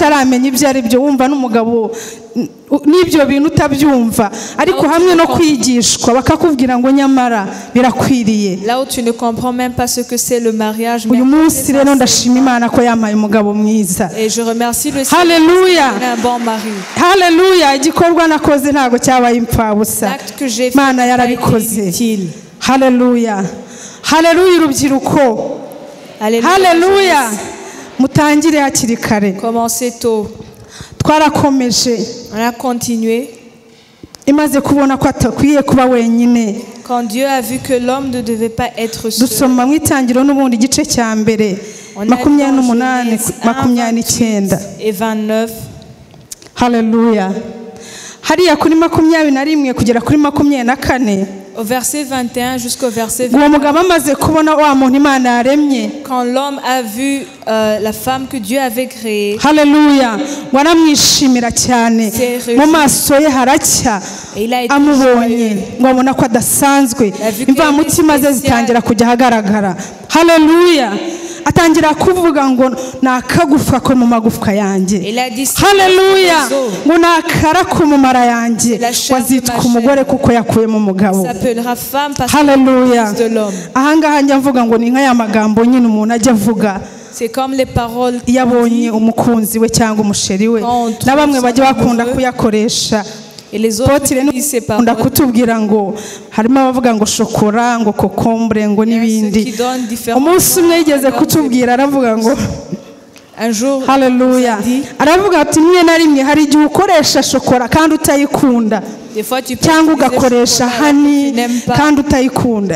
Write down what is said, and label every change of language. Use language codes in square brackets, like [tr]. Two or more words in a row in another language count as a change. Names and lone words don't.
[fr] Là où tu ne comprends même pas ce que c'est le mariage. Et je remercie le Seigneur pour un bon mari. Hallelujah. L'acte que j'ai fait a été utile. Hallelujah. Hallelujah. [rw] Hallelujah. Mutangire hakiri kare. [fr] Commencez tôt. [rw] Twarakomeje. [fr] On a continué. [rw] Imaze kubona ko atakwiye kuba wenyine. [fr] Quand Dieu a vu que l'homme ne devait pas être seul. [rw] Dusoma mu itangiro n'ubundi gice cya mbere 28 [fr] et 29. Hallelujah. [rw] Hariya kuri 21 kugera kuri 24. [fr] Au verset 21 jusqu'au verset 20. Quand l'homme a vu la femme que Dieu avait créée. Hallelujah. Et il a été Hallelujah. [rw] Atangira kuvuga ngo nakagufwa ko mu magufwa yanjye. Hallelujah. Ngo nakara ko mu mara yanjye. Wazitwa umugore kuko yakuye mu mugabo. Hallelujah. Ahangaha njya mvuga ngo ni nka ya magambo nyine umuntu ajya avuga. [fr] C'est comme les paroles [rw] yabonye umukunzi we cyangwa umusheri we. Na bamwe bajya bakunda kuyakoresha. [fr] Et les autres [rw] ndakutubwira ngo harimo abavuga ngo shokora ngo kokombre ngo nibindi. Umunsi umwe yigeze kutubwira aravuga ngo Hallelujah. Aravuga ati mwe na rimwe hari igihe ukoresha shokora kandi utayikunda. Cyangwa ugakoresha hani kandi utayikunda.